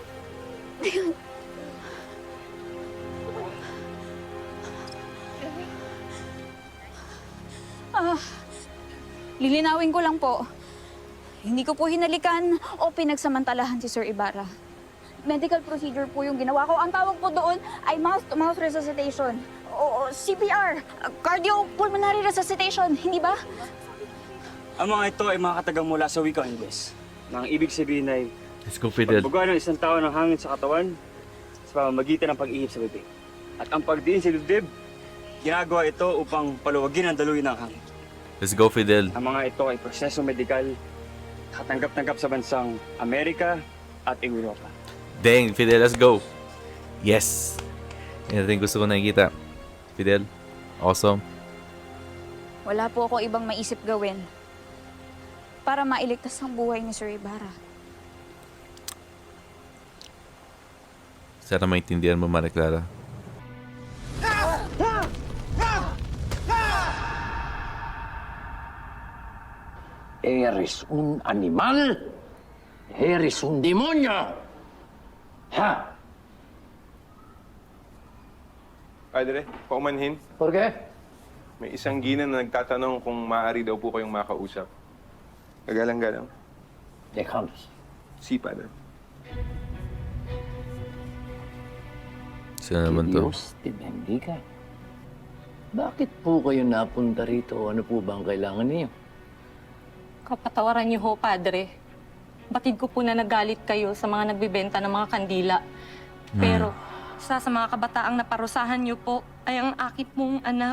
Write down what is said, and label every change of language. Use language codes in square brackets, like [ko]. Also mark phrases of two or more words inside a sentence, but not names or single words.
[tl] Lilinawin ko lang po. Hindi ko po hinalikan o pinagsamantalahan si Sir Ibarra. Medical procedure po yung ginawa ko. Ang tawag po doon ay [en] mouth-to-mouth resuscitation [tl] Oo, CPR. [en] Cardiopulmonary resuscitation, [tl] hindi ba? Ang mga ito ay mga katagang mula sa wikang Ingles. Na ang ibig sabihin ay [en] Let's go, Fidel. [tl] pagbuga ng isang tao ng hangin sa katawan sa pamamagitan ng pag-ihip sa bibig. At ang pagdiin sa dibdib, ginagawa ito upang paluwagin ang daluyan ng hangin. [en] Let's go, Fidel. [tl] Ang mga ito ay proseso medikal katanggap-tanggap sa bansang Amerika at Europa. [en] Dang, Fidel, let's go. Yes. [tl] Yan rin gusto ko nakikita. [en] Fidel, awesome. [tl] Wala po ako ibang maisip gawin para mailigtas ang buhay ni Sir Ibarra. Sana maintindihan mo, Maria Clara. [es] Eres un animal. Eres un demonyo. Ha? [tl] Padre, paumanhin. [es] ¿Por qué? [tl] May isang gina na nagtatanong kung maaari daw po kayong makausap. Kagalang-galang. [es] Déjanos. Si, Padre. [tl] Sino naman to? [es] Diyos te bendiga. [tl] Bakit po kayo napunta rito? Ano po ba ang kailangan niyo? Kapatawaran niyo ho, Padre. Batid ko po na nagalit kayo sa mga nagbibenta ng mga kandila. Pero sa mga kabataang naparusahan niyo po ay ang akit mong anak.